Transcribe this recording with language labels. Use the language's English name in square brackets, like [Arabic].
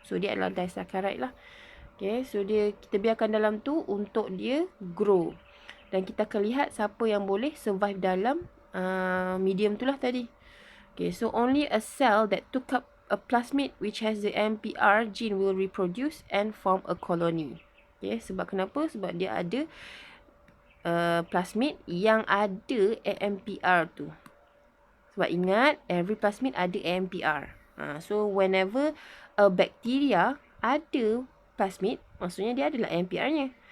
[Malay] So dia adalah disaccharide lah. Okay, so kita biarkan dalam tu untuk dia grow. Dan kita akan lihat siapa yang boleh survive dalam medium tu lah tadi. [English] Okay, so only a cell that took up a plasmid which has the AMPR gene will reproduce and form a colony. [Malay] Okay, sebab kenapa? Sebab dia ada plasmid yang ada AMPR tu. Sebab ingat, [English] every plasmid [Malay] ada AMPR. [English] So whenever a bacteria [Malay] ada plasmid, maksudnya dia adalah AMPR-nya.